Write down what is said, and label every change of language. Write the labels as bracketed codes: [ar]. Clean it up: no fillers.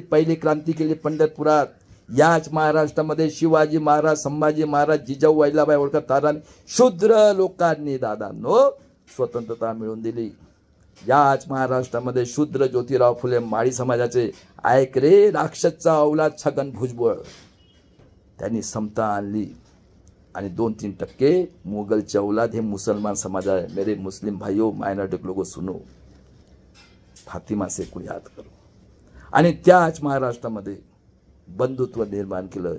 [mr] पहिली क्रांती केली पंढरपुरात. याच महाराष्ट्रामध्ये शिवाजी महाराज, संभाजी महाराज, जिजाऊ अहिल्याबाई होळकर, तारांनी शूद्र लोकांनी दादांनो स्वतंत्रता मिळवून दिली. याच महाराष्ट्रामध्ये शूद्र ज्योतिराव फुले माळी समाजाचे, ऐक रे राक्षसचा अवलाद छगन भुजबळ, त्यांनी समता आणली. आणि 2-3% मुघलचे औलाद हे मुसलमान समाज आहे. [hi] मेरे मुस्लिम भाइयों, माइनॉरिटी लोगों सुनो, फातिमा से कोई याद करो. [mr] आणि त्याच महाराष्ट्रामध्ये बंधुत्व निर्माण केलं.